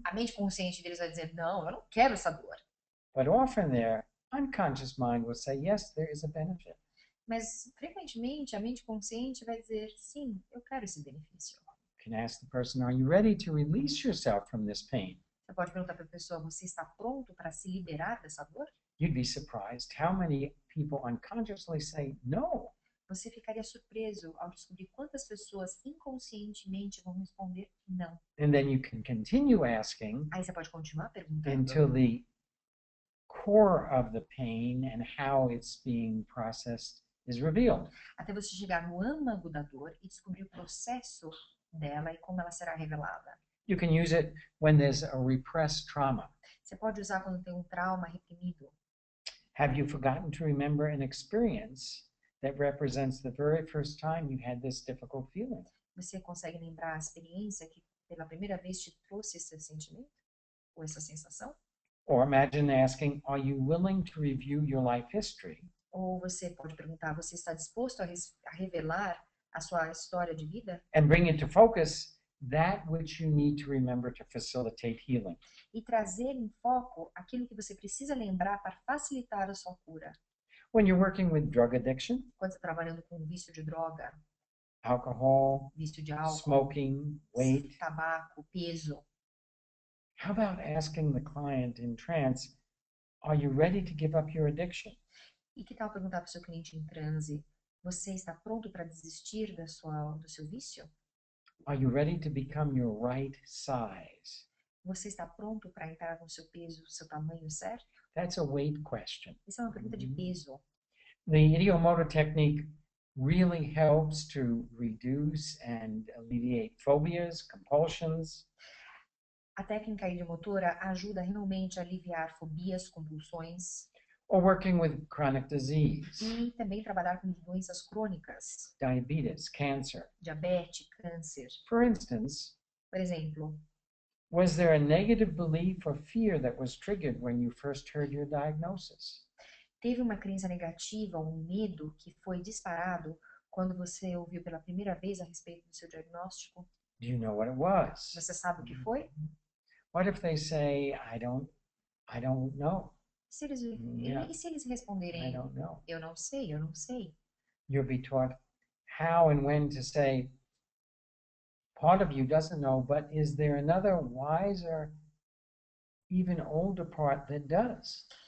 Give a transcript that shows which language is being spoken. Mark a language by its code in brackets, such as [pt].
[pt] A mente consciente deles vai dizer, não, eu não quero essa dor. [en] But often their unconscious mind will say, yes, there is a benefit. [pt] Mas, frequentemente, a mente consciente vai dizer, sim, eu quero esse benefício. [en] You can ask the person, are you ready to release yourself from this pain? [pt] Você pode perguntar para a pessoa, você está pronto para se liberar dessa dor? [en] You'd be surprised how many people unconsciously say no. [pt] Você ficaria surpreso ao descobrir quantas pessoas inconscientemente vão responder não. [en] And then you can continue asking [pt] Aí você pode continuar perguntando [en] until the core of the pain and how it's being processed is revealed. [pt] até você chegar no âmago da dor e descobrir o processo dela e como ela será revelada. [en] You can use it when there's a repressed trauma. [pt] Você pode usar quando tem um trauma reprimido. [en] Have you forgotten to remember an experience that represents the very first time you had this difficult feeling? [pt] Você consegue lembrar a experiência que pela primeira vez te trouxe esse sentimento? Ou essa sensação? [en] Or imagine asking, are you willing to review your life history? [pt] Ou você pode perguntar, você está disposto a revelar a sua história de vida? [en] And bring into focus that which you need to remember to facilitate healing. [pt] E trazer em foco aquilo que você precisa lembrar para facilitar a sua cura. [en] When you're working with drug addiction, [pt] Quando você está trabalhando com vício de droga, [en] alcohol, [pt] vício de álcool, [en] smoking, weight, [pt] tabaco, peso. [en] how about asking the client in trance, are you ready to give up your addiction? [pt] E que tal perguntar para o seu cliente em transe, você está pronto para desistir do seu vício? [en] Are you ready to become your right size? [pt] Você está pronto para entrar no seu peso, seu tamanho certo? [en] That's a weight question. [pt] Isso é uma pergunta de peso. [en] The ideomotor technique really helps to reduce and alleviate phobias, compulsions. [pt] A técnica idiomotora ajuda realmente a aliviar fobias, compulsões [en] Or working with chronic disease, [pt] e também trabalhar com doenças crônicas, [en] diabetes, cancer. [pt] diabetes, câncer. [en] For instance, [pt] Por exemplo, [en] was there a negative belief or fear that was triggered when you first heard your diagnosis? [pt] teve uma crença negativa, um medo que foi disparado quando você ouviu pela primeira vez a respeito do seu diagnóstico? [en] Do you know what it was? [pt] Você sabe o que foi? [en] What if they say, I don't know. [pt] Se eles, [en] Yeah, [pt] e se eles [en] I [pt] responderem, [en] don't know. [pt] eu não sei, eu não sei? [en] You'll be taught how and when to say, part of you doesn't know, but is there another wiser, even older part that does?